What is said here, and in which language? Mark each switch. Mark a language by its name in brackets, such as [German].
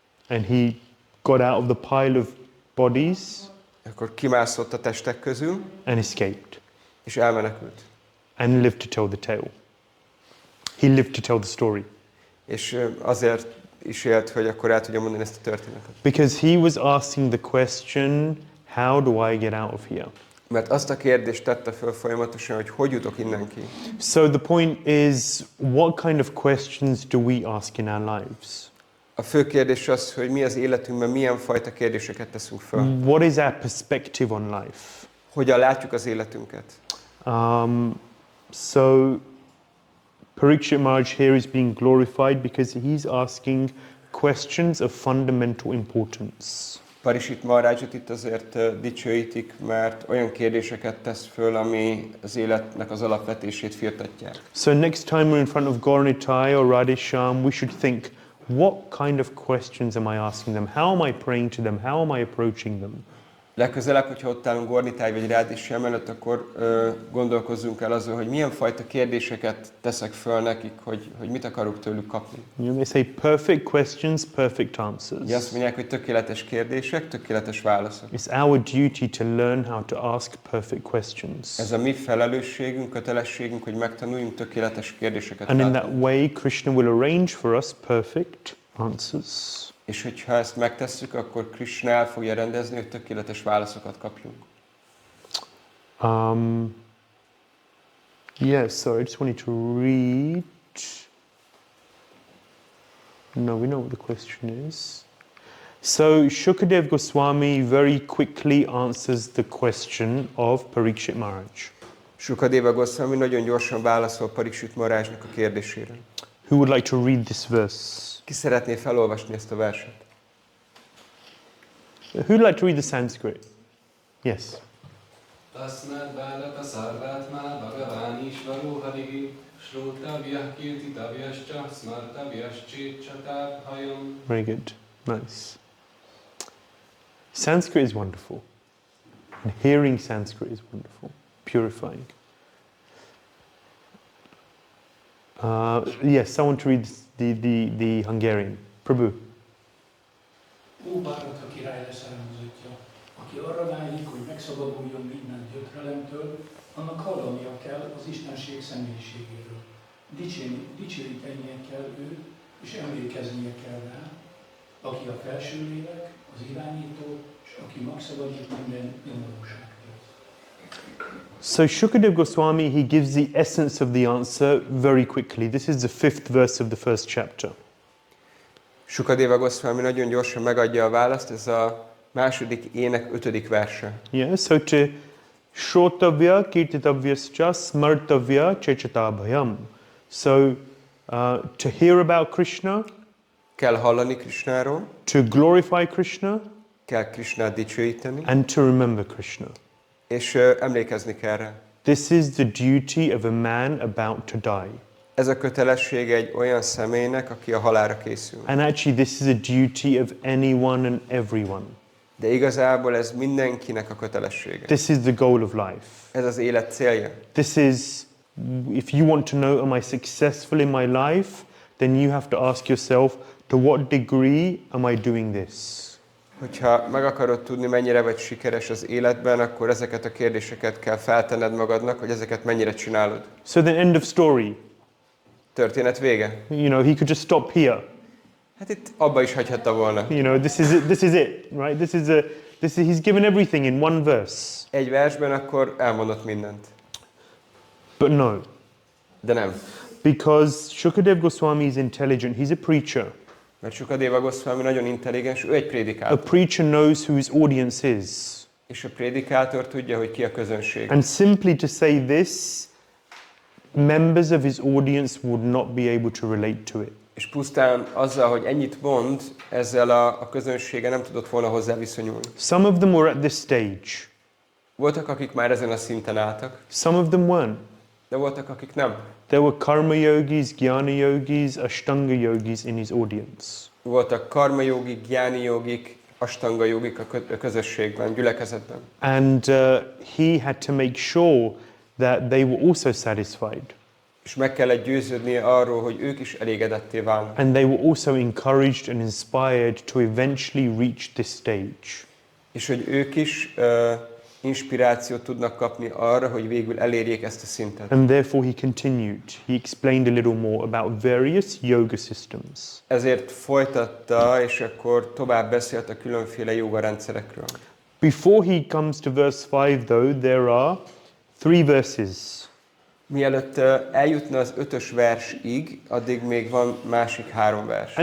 [English] And he got out of the pile of bodies. [Hungarian] Akkor kimászott a testek közül. [English] And escaped. [Hungarian] És elmenekült. [English] And lived to tell the tale. He lived to tell the story. [Hungarian] És azért is élt, hogy akkor el tudja mondani ezt a történetet. [English] Because he was asking the question, how do I get out of here? [Hungarian] Mert azt a kérdést tette föl folyamatosan, hogy jutok innen ki. [English] So the point is, what kind of questions do we ask in our lives? [Hungarian] A fő kérdés az, hogy mi az életünkben milyen fajta kérdéseket teszünk föl. [English] What is our perspective on life? [Hungarian] Hogyan látjuk az életünket? [English] So Parikshit Maharaj here is being glorified because he's asking questions of fundamental importance. [Hungarian] Parikshit Maharajot itt azért dicsőítik, mert olyan kérdéseket tesz föl, ami az életnek az alapvetését firtatják. [English] So next time we're in front of Gauranitai or Radhesham, we should think, what kind of questions am I asking them? How am I praying to them? How am I approaching them? [Hungarian] Legközelebb, hogyha ott állunk Gornitáj vagy Radhesham előtt, akkor gondolkozzunk el azon, hogy milyen fajta kérdéseket teszek föl nekik, hogy mit akarok tőlük kapni. [English] You may say perfect questions, perfect answers. [Hungarian] Ugye azt mondják, hogy tökéletes kérdések, tökéletes válaszok. [English] It's our duty to learn how to ask perfect questions. [Hungarian] Ez a mi felelősségünk, kötelességünk, hogy megtanuljunk tökéletes kérdéseket [English] And in [Hungarian] feltenni. [English] that way, Krishna will arrange for us perfect answers. [Hungarian] És hogyha ezt megtesszük, akkor Krishna el fogja rendezni, hogy tökéletes válaszokat kapjunk. [English] Yes, sorry, I just wanted to read. No, we know what the question is. So Shukadeva Goswami very quickly answers the question of Parikshit Maharaj. [Hungarian] Shukadeva Goswami nagyon gyorsan válaszol Parikshit Maharajnak a kérdésére. [English] Who would like to read this verse? [Hungarian] Ki szeretné felolvasni ezt a verset? [English] Who would like to read the Sanskrit? Yes. [Sanskrit] Tasmad bálaka szarvátmá bhagaván isvaró hadigi srótavyah kirtitavyascha smartavyascsit csatábhajam. [English] Very good. Nice. Sanskrit is wonderful. And hearing Sanskrit is wonderful. Purifying. Yes, someone to read the Hungarian. Prabhu. [Hungarian] Ó Bharata király leszármazottja, aki arra vágyik, hogy megszabaduljon minden gyötrelemtől, annak hallania kell az Istenség személyiségéről. Dicsőítenie kell őt, és emlékeznie kell rá, aki a felső lélek, az irányító, és aki megszabadít minden nyomorúságtól. [English] So Shukadeva Goswami, he gives the essence of the answer very quickly. This is the 5th verse of the first chapter. [Hungarian] Shukadeva Goswami nagyon gyorsan megadja a választ, ez a második ének 5. verse. [English] Yeah, so to [Sanskrit] Shrotavya Kirtitavyascha Smartavya Chechatabhayam. [English] So to hear about Krishna, [Hungarian] Kell hallani Krishnáról, [English] to glorify Krishna, [Hungarian] kell Krishnát dicsőíteni, [English] and to remember Krishna. [Hungarian] és emlékezni kell rá. [English] This is the duty of a man about to die. [Hungarian] Ez a kötelesség egy olyan személynek, aki a halálra készül. [English] And actually this is a duty of anyone and everyone. [Hungarian] De igazából ez mindenkinek a kötelessége. [English] This is the goal of life. [Hungarian] Ez az élet célja. [English] This is, if you want to know, am I successful in my life, then you have to ask yourself, to what degree am I doing this? [Hungarian] Hogyha meg akarod tudni, mennyire vagy sikeres az életben, akkor ezeket a kérdéseket kell feltenned magadnak, hogy ezeket mennyire csinálod. [English] So then end of story. [Hungarian] Történet vége. [English] You know, he could just stop here. [Hungarian] Hát itt abba is hagyhatta volna. [English] You know, this is it, right? He's given everything in one verse. [Hungarian] Egy versben akkor elmondott mindent. [English] But no. [Hungarian] De nem. [English] Because Shukadeva Goswami is intelligent, he's a preacher. [Hungarian] Mert Shukadeva Goswami nagyon intelligens, ő egy A prédikátor. [English] preacher knows who his audience is. [Hungarian] És a prédikátor tudja, hogy ki a közönség. [English] And simply to say this, members of his audience would not be able to relate to it. [Hungarian] És pusztán azzal, hogy ennyit mond, ezzel a közönsége nem tudott volna hozzá viszonyulni. [English] Some of them were at this stage. [Hungarian] Voltak, akik már ezen a szinten álltak, [English] Some of them weren't. [Hungarian] de voltak, akik nem. [English] There were karma yogis, jnana yogis, ashtanga yogis in his audience. [Hungarian] Voltak karma jogik, gyáni jogik, astanga jogik a közösségben, gyülekezetben. [English] And he had to make sure that they were also satisfied. [Hungarian] És meg kellett győződnie arról, hogy ők is elégedetté válnak. [English] And they were also encouraged and inspired to eventually reach this stage. [Hungarian] És hogy ők is inspirációt tudnak kapni arra, hogy végül elérjék ezt a szintet. [English] And therefore he continued. He explained a little more about various yoga systems. [Hungarian] Ezért folytatta, és akkor tovább beszélt a különféle joga rendszerekről. [English] Before he comes to verse 5 though, there are 3 verses. [Hungarian] Mielőtt eljutna az 5. versig, addig még van másik 3 vers.